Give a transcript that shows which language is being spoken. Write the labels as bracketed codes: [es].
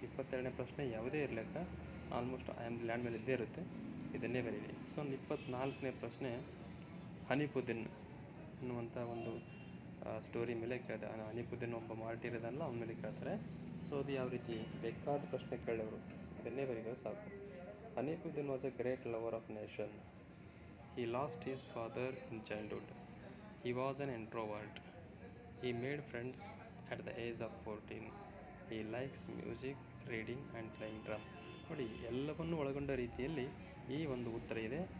[kn] 22ನೇ ಪ್ರಶ್ನೆ ಯಾವುದೇ ಇರಲಿಕ್ಕ almost I am the land ಮೇಲೆ ಇದ್ದೇ ಇರುತ್ತೆ, ಇದನ್ನೇ ಬರೀರಿ. ಸೊ 24ನೇ ಪ್ರಶ್ನೆ ಹನಿಪುದಿನ್ ಅನ್ನುವಂಥ ಒಂದು ಸ್ಟೋರಿ ಮೇಲೆ ಕೇಳಿದೆ. ಹನಿಪುದಿನ್ ಒಬ್ಬ ಮಾರ್ಟಿರ್ ಇದಲ್ಲ, ಅವನ ಮೇಲೆ ಕೇಳ್ತಾರೆ. ಸೊ ಅದು ಯಾವ ರೀತಿ ಬೇಕಾದ ಪ್ರಶ್ನೆ ಕೇಳೋರು ಇದನ್ನೇ ಬರೀಬೇಕು ಸಾಕು. [en] ಹನಿಪುದಿನ್ was a great lover of nation. He lost his father in childhood. He was an introvert. He made friends at the age of 14. He likes music, reading and playing drum. [kn] ನೋಡಿ, ಎಲ್ಲವನ್ನು ಒಳಗೊಂಡ ರೀತಿಯಲ್ಲಿ ಈ ಒಂದು ಉತ್ತರ ಇದೆ.